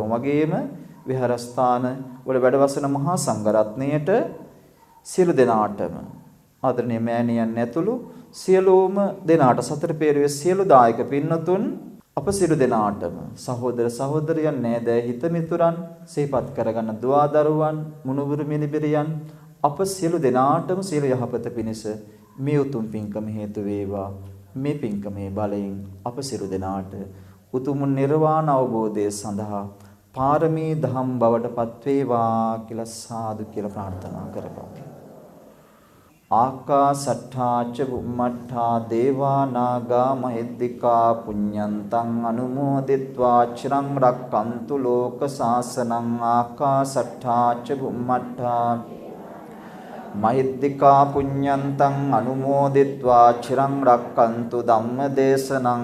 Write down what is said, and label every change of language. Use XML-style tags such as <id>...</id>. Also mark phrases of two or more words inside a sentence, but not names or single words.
<si>වගේම විහාරස්ථාන වල වැඩවසන මහා සංඝරත්නයට සියලු දෙනාටම ආදරණීය මෑණියන් ඇතුළු සියලුම දෙනාට සතර පේරුවේ සියලු දායක පින්නතුන් අප සියලු දෙනාටම සහෝදර සහෝදරියන් නෑදෑ හිත මිතුරන් සිහිපත් කරගන්න දුවා දරුවන් මුණුබුරු මිනිබිරියන් අප සියලු දෙනාටම සියලු යහපත පිණිස මේ උතුම් පින්කම හේතු වේවා. මේ පින්කමේ බලයෙන් අප සියලු දෙනාට උතුම් නිර්වාණ අවබෝධය සඳහා පාරමී දහම් බවට පත් වේවා කියලා සාදු කියලා ප්‍රාර්ථනා කරමු.</si> <pi>ආකාසට්ඨා ච බුම්මට්ඨා දේවා නාග මහිද්దికා පුඤ්ඤන්තං අනුමෝදිත්වා චිරං රක්칸තු ලෝක සාසනං. ආකාසට්ඨා ච බුම්මට්ඨා මහිද්దికා පුඤ්ඤන්තං අනුමෝදිත්වා චිරං රක්칸තු ධම්ම දේශනං.</pi>